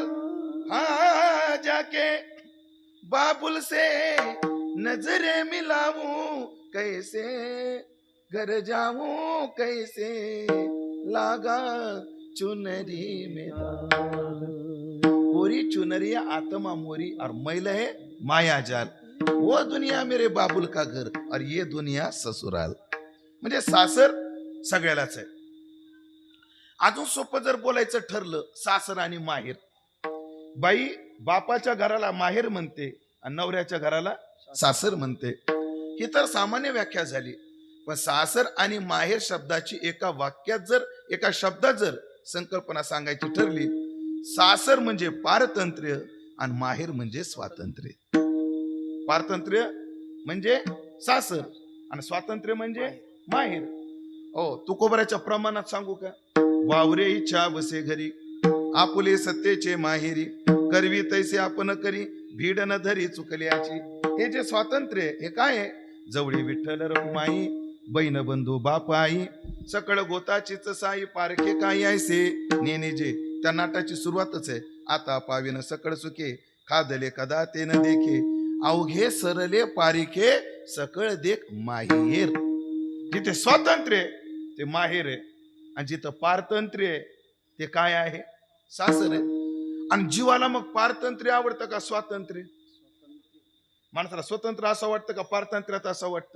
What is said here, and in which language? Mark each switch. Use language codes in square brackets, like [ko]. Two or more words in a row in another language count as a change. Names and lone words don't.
[hi] हाँ जाके बाबुल से नजरे मिलाऊं, कैसे घर जाऊं, कैसे लागा चुनरी में. कोरी चुनरिया आत्मा मोरी और मैल है माया जाल. वो दुनिया मेरे बाबुल का घर और ये दुनिया ससुराल. [mr] म्हणजे सासर सगळ्यालाच आहे. अजून सोपं जर बोलायचं ठरलं, सासर आणि माहेर. बाई बापाच्या घराला माहेर म्हणते आणि नवऱ्याच्या घराला सासर म्हणते. ही तर सामान्य व्याख्या झाली. पण सासर आणि माहेर शब्दाची एका वाक्यात जर एका शब्दात जर संकल्पना सांगायची ठरली, सासर म्हणजे पारतंत्र्य आणि माहेर म्हणजे स्वातंत्र्य. पारतंत्र्य म्हणजे सासर आणि स्वातंत्र्य म्हणजे माहेर. हो, तुकोबराच्या प्रमाणात सांगू का? वावरे इच्छा बसे घरी, आपुले सत्तेचे माहेरी, करवी तैसे आपण करी, भीड न धरी चुकल्याची. हे जे स्वातंत्र्य हे काय आहे? जवळी विठ्ठल रखुमाई, बहीण बंधू बाप आई, सकळ गोताचीच साई, पारखे काही ऐसे नेने जे. त्या नाटाची सुरुवातच आहे. आता पाविन सकळ सुखे, खादले कदा ते न देखे, अवघे सरले पारिखे, सकळ देख माहेर. जिथे स्वातंत्र्य ते माहेर आहे आणि जिथं पारतंत्र्य ते काय आहे? सासर आहे. आणि जीवाला मग पारतंत्र्य आवडतं का स्वातंत्र्य? माणसाला स्वतंत्र असं वाटतं का पारतंत्र्यात असं वाटतं?